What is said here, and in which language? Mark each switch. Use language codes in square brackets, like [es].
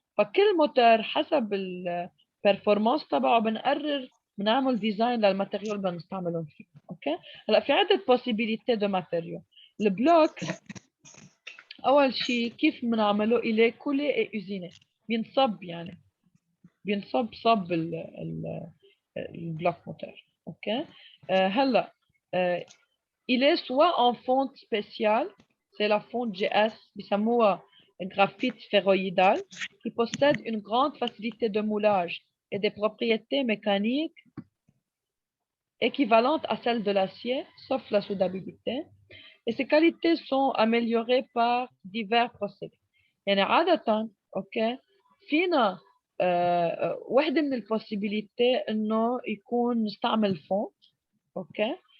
[ar] فكل موتور حسب البرفورمانس تبعه بنقرر بنعمل ديزاين للماتيريال اللي بدنا نستعملهم فيه. اوكي. هلا في عده بوسيبيليتي دو ماتيريال. البلوك اول شيء كيف بنعمله؟ الي كولي اي اوزيني، بينصب يعني بينصب صب البلوك موتور. اوكي. [fr] هلا il est soit en fonte spéciale, c'est la fonte GS, بيسموها graphite ferroïdal, qui possède une grande facilité de moulage et des propriétés mécaniques équivalentes à celles de l'acier, sauf la soudabilité. Et ces qualités sont améliorées par divers procédés. [ar] يعني عادة اوكي فينا واحدة من البوسيبيليتي انه يكون نستعمل فونت. اوكي.